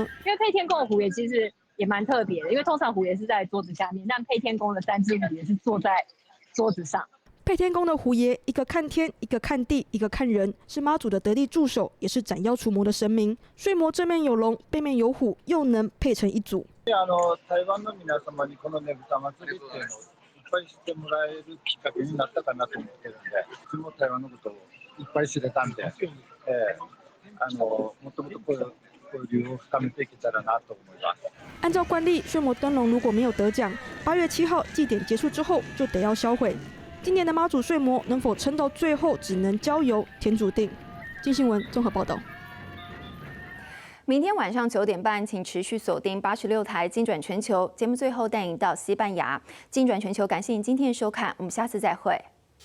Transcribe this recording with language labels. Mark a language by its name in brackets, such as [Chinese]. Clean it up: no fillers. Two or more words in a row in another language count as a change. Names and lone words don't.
[Chinese] 因为配天宫的虎爷其实也蛮特别的，因为通常虎爷是在桌子下面，但配天宫的3只虎爷是坐在桌子上。配天宫的虎爷，一个看天，一个看地，一个看人，是妈祖的得力助手，也是斩妖除魔的神明。睡魔正面有龙，背面有虎，又能配成一组。 [Japanese] 台湾の皆様にこのねぶた祭りっていうのをいっぱい知ってもらえるきっかけになったかなと思ってるんで、いつも台湾のことをいっぱい知れたんで、もっともっと交流を深めていけたらなと思います。 [Chinese] 按照惯例，睡魔灯笼如果没有得奖，8月7号祭典结束之后就得要销毁。今年的妈祖睡魔能否撑到最后，只能交由天注定。金新闻综合报道。明天晚上9点半，请持续锁定86台金转全球节目，最后带您到西班牙。金转全球，感谢您今天的收看，我们下次再会。